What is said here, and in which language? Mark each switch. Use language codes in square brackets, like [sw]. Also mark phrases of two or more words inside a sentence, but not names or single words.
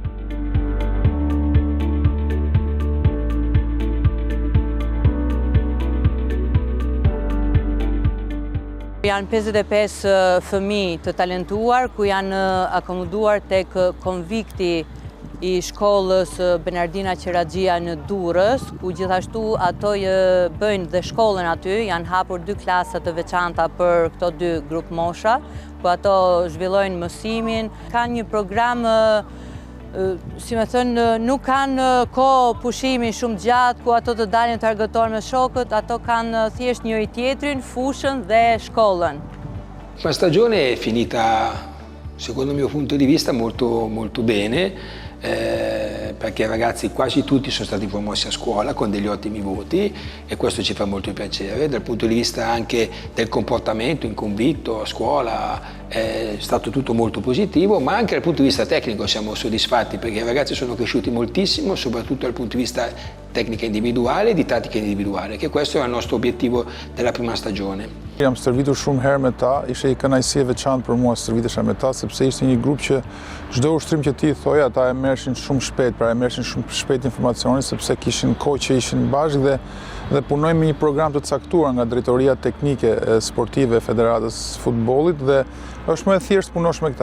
[sq] Janë 55 fëmijë të talentuar ku janë akomoduar tek konvikti i shkollës Bernardina Qeraxhia në Durrës, ku gjithashtu ato bëjnë dhe shkollën aty, janë hapur 2 klasa të veçanta për këto 2 grup mosha, ku ato zhvillojnë mësimin, kanë një program si me thënë, nuk kanë kohë pushimi shumë gjatë, ku ato të dalin të argëtojnë me shokët, ato kanë thjesht njëri tjetrin, fushën dhe shkollën. [it] La stagione è finita, secondo il mio punto di vista, molto bene, perché i ragazzi quasi tutti sono stati promossi a scuola con degli ottimi voti e questo ci fa molto piacere. Dal punto di vista anche del comportamento inconvitto a scuola è stato tutto molto positivo, ma anche dal punto di vista tecnico siamo soddisfatti perché i ragazzi sono cresciuti moltissimo, soprattutto dal punto di vista tecnica individuale e di tattica individuale, che questo era il nostro obiettivo della prima stagione. [sq] Jam stërvitur shumë herë me ta, ishte një kënaqësi e veçantë për mua stërvitesha me ta, sepse ishte një grup që çdo ushtrim që ti thoja, ata e merrshin shumë shpejt, pra e merrshin shumë shpejt informacionin, sepse kishin kohë që ishin bashkë dhe punojnë me një program të caktuar nga drejtoria teknike sportive e Federatës Futbollit dhe është më e thjeshtë punosh me këta.